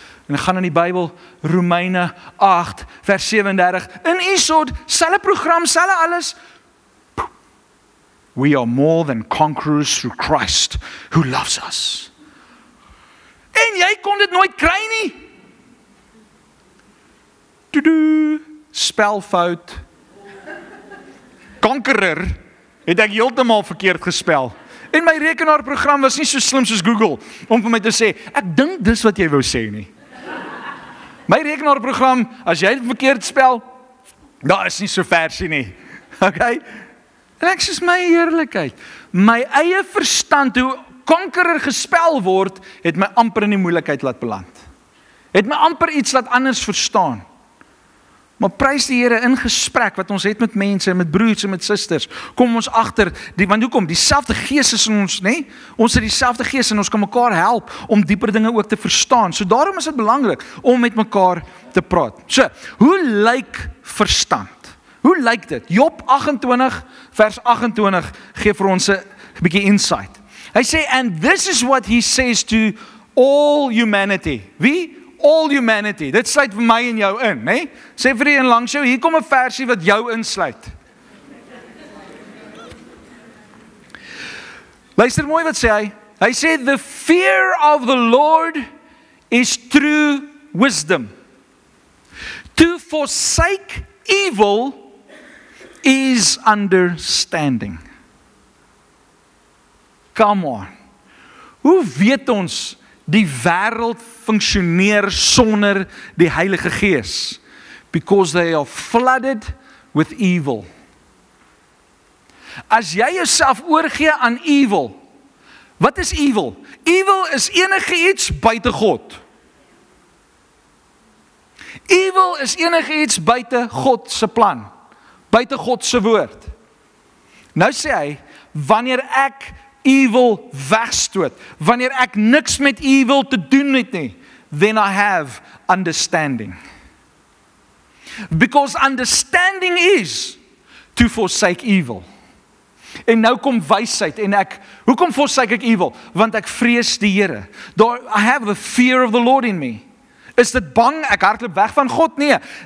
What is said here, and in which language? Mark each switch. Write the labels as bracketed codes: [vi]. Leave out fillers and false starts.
[af] En ek gaan in die Bybel, Romeine 8, vers 37, in Esau, selfe program, selfe alles, [en] we are more than conquerors through Christ, who loves us. [af] En jy kon dit nooit kry nie. Tudu, spelfout. Conqueror, het ek heeltemal verkeerd gespel. En my rekenaarprogram was nie so slim soos Google, om vir my te sê, ek dink dis wat jy wou sê nie. My rekenaarprogram, as jy dit verkeerd spel, daar is nie so versie nie. Okay? En ek sê, my eerlikheid, my eie verstand, hoe konkerer gespel word, het my amper in die moeilikheid laat beland. Het my amper iets laat anders verstaan. Maar prys die Here, in gesprek wat ons het met mense, met broers en met susters, kom ons agter, want hoekom? Dieselfde Gees is in ons, nee? Ons het dieselfde Gees en ons kan mekaar help om dieper dinge ook te verstaan. So daarom is dit belangrik om met mekaar te praat. So, hoe lyk verstand? Hoe lyk dit? Job 28 vers 28 gee vir ons 'n bietjie insight. Hy sê, [en] and this is what he says to all humanity. [af] Wie? [en] All humanity. [af] Dit sluit vir my en jou in, né? Sê vir die een langs jou, hier kom 'n versie wat jou insluit. Luister mooi wat sê hy. Hy sê, [en] the fear of the Lord is true wisdom. To forsake evil is understanding. Come on. [af] Hoe weet ons die wêreld funksioneer sonder die Heilige Gees? [en] Because they are flooded with evil. [af] As jy jouself oorgee aan evil, wat is evil? Evil is enige iets buite God. Evil is enige iets buite God se plan, buite God se woord. Nou sê hy, wanneer ek evil wegstoot, wanneer ek niks met evil te doen het nie, [en] then I have understanding. Because understanding is to forsake evil. [af] En nou kom wysheid en hoekom forsake ek evil? Want ek vrees die Here. [en] I have the fear of the Lord in me. [af] Is dit bang, ek hardloop weg van God? Nee.